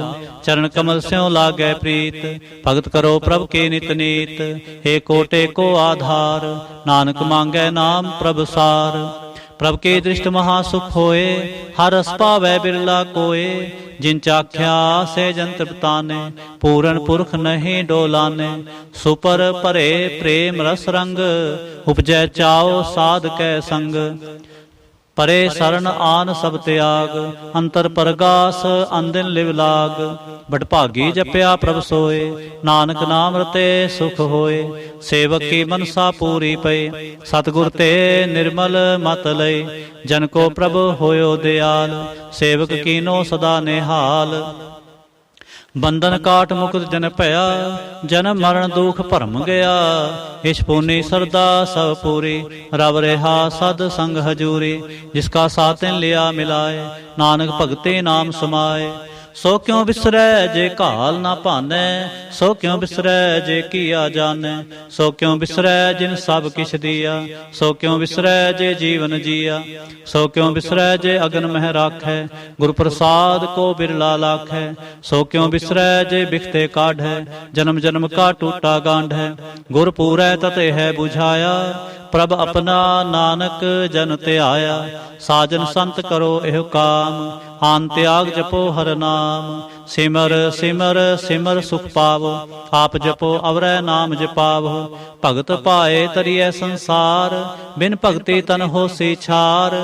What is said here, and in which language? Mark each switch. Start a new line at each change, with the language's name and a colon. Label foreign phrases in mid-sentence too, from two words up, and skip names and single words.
Punjabi: ਚਰਣ ਕਮਲ ਸਿਉਂ ਲਾਗੈ ਪ੍ਰੀਤ, ਭਗਤ ਕਰੋ ਪ੍ਰਭ ਕੇ ਨਿਤ ਨੀਤ। ਏਕੋ ਟੇਕੋ ਆਧਾਰ, ਨਾਨਕ ਮਾਂਗੈ ਨਾਮ ਪ੍ਰਭ ਸਾਰ। ਪ੍ਰਭ ਕੇ ਦ੍ਰਿਸ਼ਟ ਮਹਾਸੁਖ ਹੋਏ, ਹਰ ਰਸ ਪਾਵੈ ਬਿਰਲਾ ਕੋਇ। ਜਿਨ ਚਾਖਿਆ ਸੇ ਜੰਤ੍ਰ ਬਤਾਨੇ, ਪੂਰਨ ਪੁਰਖ ਨਹੀਂ ਡੋਲਾਨੇ। ਸੁਪਰ ਪਰੇ ਪ੍ਰੇਮ ਰਸ ਰੰਗ, ਉਪਜੈ ਚਾਓ ਸਾਧ ਕੈ ਸੰਗ। ਪਰੇ ਸ਼ਰਣ ਆਨ ਸਭ ਤਿਆਗ, ਅੰਤਰ ਪਰਗਾਸ ਅਨਦਿਨ ਲਿਵ ਲਾਗ। ਬਟਭਾਗੀ ਜਪਿਆ ਪ੍ਰਭ ਸੋਏ, ਨਾਨਕ ਨਾਮ ਰਤੇ ਸੁਖ ਹੋਏ। ਸੇਵਕ ਕੀ ਮਨਸਾ ਪੂਰੀ ਪਈ, ਸਤਗੁਰ ਤੇ ਨਿਰਮਲ ਮਤ ਲਇ। ਜਨ ਕੋ ਪ੍ਰਭ ਹੋਇਓ ਦਇਆਲ, ਸੇਵਕ ਕੀਨੋ ਸਦਾ ਨਿਹਾਲ। ਬੰਧਨ ਕਾਟ ਮੁਕਟ ਜਨ ਭਇਆ, ਜਨਮ ਮਰਣ ਦੁਖ ਭਰਮ ਗਇਆ। ਇਸ ਪੁਨੀ ਸਰਧਾ ਸਭ ਪੂਰੀ, ਰਬ ਰੇਹਾ ਸਦ ਸੰਗ ਹਜ਼ੂਰੀ। ਜਿਸਕਾ ਸਾਤਿਨ ਲਿਆ ਮਿਲਾਏ, ਨਾਨਕ ਭਗਤਿ ਨਾਮ ਸਮਾਏ। ਸੋ ਕਿਉਂ ਬਿਸਰੈ ਜੇ ਘਾਲ ਨਾ ਭਾਨੈ, ਸੋ ਕਿਉਂ ਬਿਸਰੈ ਜੇ ਕੀਆ ਜਾਨੈ। ਸੋ ਕਿਉਂ ਬਿਸਰੈ ਜਿਨ ਸਭ ਕਿਛ ਦੀਆ, ਸੋ ਕਿਉਂ ਬਿਸਰੈ ਜੇ ਜੀਵਨ ਜੀਆ। ਸੋ ਕਿਉਂ ਬਿਸਰੈ ਜੇ ਅਗਨ ਮਹ ਰਾਖੈ, ਗੁਰ ਪ੍ਰਸਾਦ ਕੋ ਬਿਰਲਾ ਲਾਖੈ। ਸੋ ਕਿਉਂ ਬਿਸਰੈ ਜੇ ਬਿਖਤੇ ਕਾਢੈ, ਜਨਮ ਜਨਮ ਕਾ ਟੂਟਾ ਗਾਂਢੈ। ਗੁਰ ਪੂਰੈ ਤਤ ਹੈ ਬੁਝਾਇਆ, ਪ੍ਰਭ ਅਪਨਾ ਨਾਨਕ ਜਨ ਤਿਆਇਆ। ਸਾਜਨ ਸੰਤ ਕਰੋ ਏਹ ਕਾਮ, ਆਨ ਤਿਆਗ ਜਪੋ ਹਰ ਨਾਮ। ਸਿਮਰ ਸਿਮਰ ਸਿਮਰ ਸੁਖ ਪਾਵੋ, ਆਪ ਜਪੋ ਅਵਰੈ ਨਾਮ ਜਪਾਵੋ। ਭਗਤ ਪਾਏ ਤਰੀਐ ਸੰਸਾਰ, ਬਿਨ ਭਗਤਿ ਤਨ ਹੋਸੀ ਛਾਰ।